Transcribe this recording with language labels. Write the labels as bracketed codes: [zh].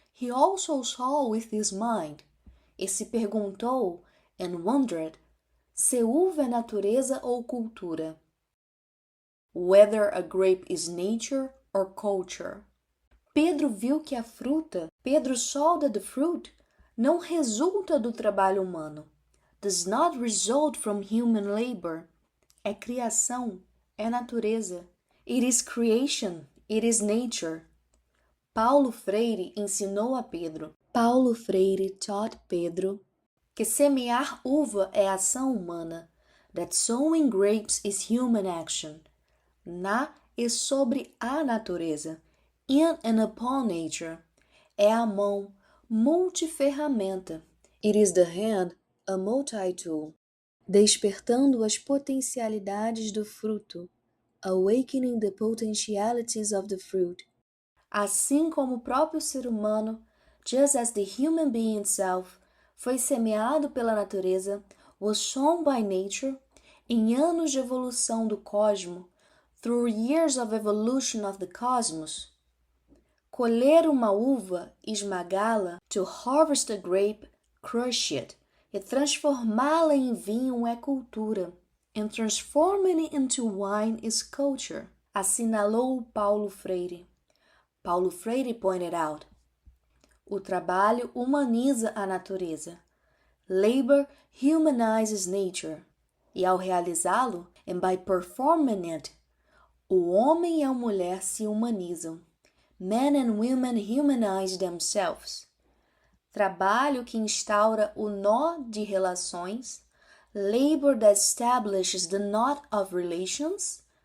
[en] He also saw with his mind. [pt] E se perguntou, [en] and wondered, [pt] se uva é natureza ou cultura. [en] Whether a grape is nature or culture. [pt] Pedro viu que a fruta, [en] Pedro saw that the fruit, [pt] não resulta do trabalho humano. [en] Does not result from human labor. [pt] É criação, é natureza. [en] It is creation, it is nature. [pt] Paulo Freire ensinou a Pedro. [en] Paulo Freire taught Pedro [pt] que semear uva é ação humana. [en] That sowing grapes is human action. [pt] Na e sobre a natureza. [en] In and upon nature. [pt] É a mão, multiferramenta. [en] It is the hand, a multi-tool. [pt] Despertando as potencialidades do fruto. [en] Awakening the potentialities of the fruit. [pt] Assim como o próprio ser humano, [en] just as the human being itself, [pt] foi semeado pela natureza, [en] was sown by nature, [pt] em anos de evolução do cosmo, [en] through years of evolution of the cosmos. [pt] Colher uma uva, esmagá-la, [en] to harvest a grape, crush it, [pt] e transformá-la em vinho é cultura, [en] and transforming it into wine is culture, [pt] assinalou Paulo Freire. [en] Paulo Freire pointed out. [pt] O trabalho humaniza a natureza. [en] Labor humanizes nature. [pt] E ao realizá-lo, [en] and by performing it, [pt] o homem e a mulher se humanizam. [en] Men and women humanize themselves. [pt] Trabalho que instaura o nó de relações. [en] Labor that establishes the knot of relations.